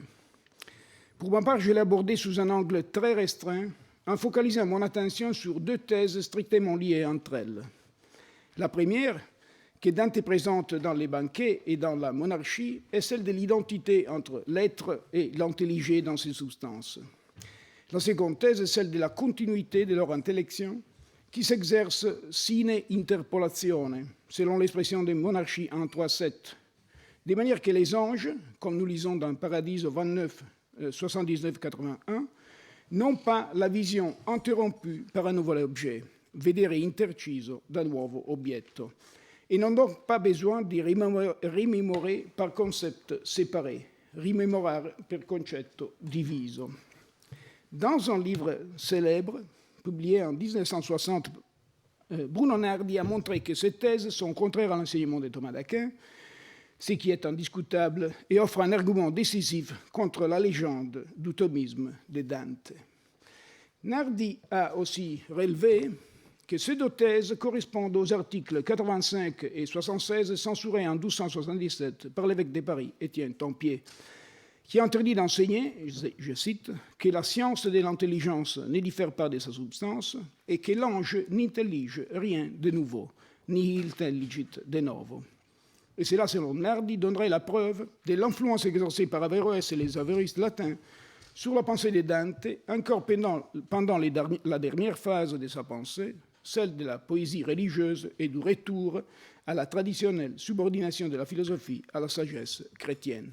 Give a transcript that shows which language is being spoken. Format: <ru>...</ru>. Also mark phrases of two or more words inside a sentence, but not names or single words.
<fr>Pour ma part, je l'ai abordé sous un angle très restreint, en focalisant mon attention sur deux thèses strictement liées entre elles. La première, que Dante présente dans les banquets et dans la monarchie, est celle de l'identité entre l'être et l'intelligé dans ces substances. La seconde thèse est celle de la continuité de leur intellection, qui s'exerce</fr> <la>sine interpolatione,</la> <fr>selon l'expression de Monarchie 1.3.7, de manière que les anges, comme nous lisons dans Paradiso 29, 79-81, n'ont pas la vision interrompue par un nouvel objet,</fr> <it>vedere interciso da nuovo obietto,</it> <fr>et n'ont donc pas besoin de rimémorer par concept séparé,</fr> <it>rimemorar per concetto diviso.</it> <fr>Dans un livre célèbre, publié en 1960, Bruno Nardi a montré que ces thèses sont contraires à l'enseignement de Thomas d'Aquin, ce qui est indiscutable, et offre un argument décisif contre la légende du thomisme de Dante. Nardi a aussi relevé que ces deux thèses correspondent aux articles 85 et 76 censurés en 1277 par l'évêque de Paris, Étienne Tempier, qui interdit d'enseigner, je cite, que la science de l'intelligence ne diffère pas de sa substance et que l'ange n'intellige rien de nouveau,</fr> <la>nihil intelligit de novo.</la> <fr>Et cela, selon Nardi, donnerait la preuve de l'influence exercée par Averroès et les avéroïstes latins sur la pensée de Dante, encore pendant la dernière phase de sa pensée, celle de la poésie religieuse et du retour à la traditionnelle subordination de la philosophie à la sagesse chrétienne.</fr>